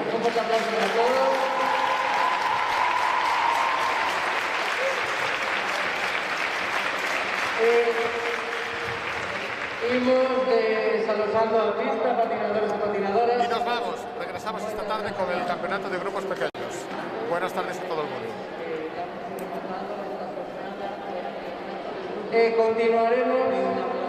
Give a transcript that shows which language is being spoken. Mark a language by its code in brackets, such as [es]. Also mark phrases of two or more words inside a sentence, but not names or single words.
[gl] Un forte aplauso para todos. Imos desalojando a pista, patinadores e patinadoras. [es] Y nos vamos, regresamos esta tarde con el campeonato de grupos pequeños. Buenas tardes a todo el mundo. Continuaremos